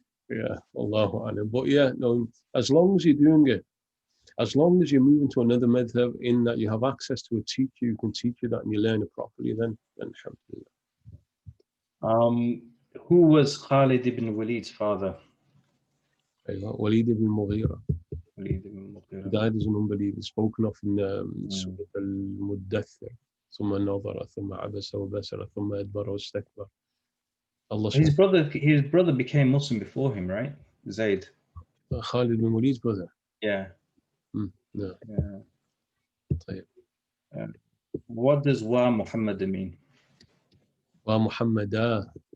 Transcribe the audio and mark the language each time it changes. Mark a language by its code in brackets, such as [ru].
[en] Yeah, Allahu Alam. But yeah, no, as long as you're doing it, as long as you're moving to another madhab in that you have access to a teacher who can teach you that and you learn it properly, then alhamdulillah. Who was Khalid ibn Walid's father? Walid ibn Mughira. Walid ibn Mughira. He died as an unbeliever, spoken of in Surah Al-Muddathir. [ar] ثم نظر ثم عبس وبسر ثم أدبر واستكبر. [en] His brother became Muslim before him, right? Zayd. Khalid bin Walid's brother. Yeah. No. Yeah. What does Wa Muhammad mean? Wa Muhammadah.